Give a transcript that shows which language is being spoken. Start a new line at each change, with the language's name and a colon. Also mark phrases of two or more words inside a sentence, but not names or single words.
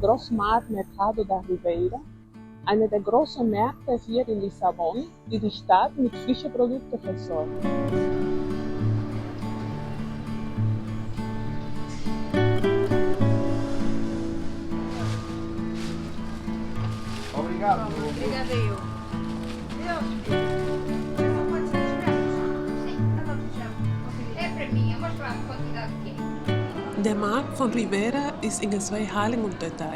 German: Grossmarkt Mercado da Ribeira, einer der großen Märkte hier in Lissabon, die die Stadt mit frischen Produkten versorgt.
Portuguese: Obrigado. Obrigada eu. É para mim, mas para a quantidade que é.
German: Der Markt von Rivera ist in zwei Hallen unterteilt.